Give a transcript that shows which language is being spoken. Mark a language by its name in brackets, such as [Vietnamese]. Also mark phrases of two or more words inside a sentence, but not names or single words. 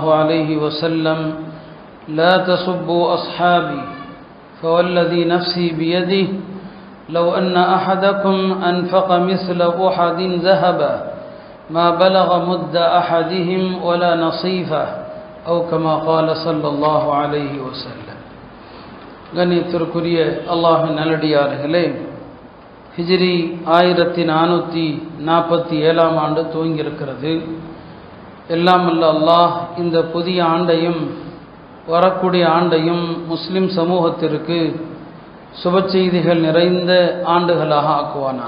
[Arabic] عليه وسلم لا تسبوا أصحابي فوالذي نفسي بيده لو أن أحدكم أنفق مثل أحد ذهبا ما بلغ مد أحدهم ولا نصيفه أو كما قال صلى الله عليه وسلم [Tamil] கண்ணியத்திற்குரிய அல்லாஹ்வின் நல்லடியார்களே, ஹிஜ்ரி 1447 ஆண்டு துவங்கியிருக்கிறது. எல்லாம் வல்ல அல்லாஹ் இந்த புதிய ஆண்டையும் வரக்கூடிய ஆண்டையும் முஸ்லிம் சமூகத்திற்கு சுப செய்திகள் நிறைந்த ஆண்டுகளாக ஆக்குவானாக.